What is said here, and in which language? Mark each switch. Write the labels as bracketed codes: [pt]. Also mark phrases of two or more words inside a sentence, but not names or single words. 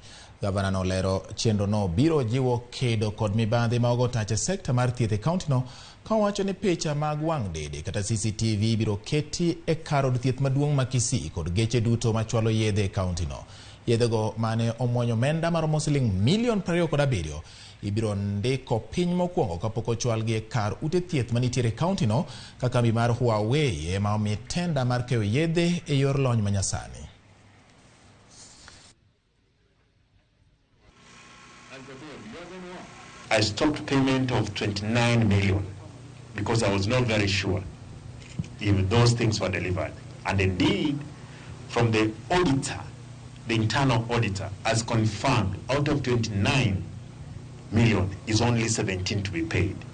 [luo] Gavana no lero chenro no biro jiwo kedo kod mibadhi ma ogo tach e sekta mar thieth e kaunti no, ka owacho ni picha mag wang' dede kata CCTV biro keti e kar od thieth maduong' ma Kisii kod geche duto machwalo yedhe e kaunti no. Yedhe go mane omwonyo omenda maromo siling milion 27 ibiro ndiko piny mokwongo kapok ochwalgi e kar ute thieth manitiere kaunti no, ka kambi mar Huawei ema omi tenda mar keyo yedhe e yor lony manyasani. [en] I stopped payment of 29 million because I was not very sure if those things were delivered. And indeed, from the auditor, the internal auditor has confirmed out of 29 million is only 17 to be paid.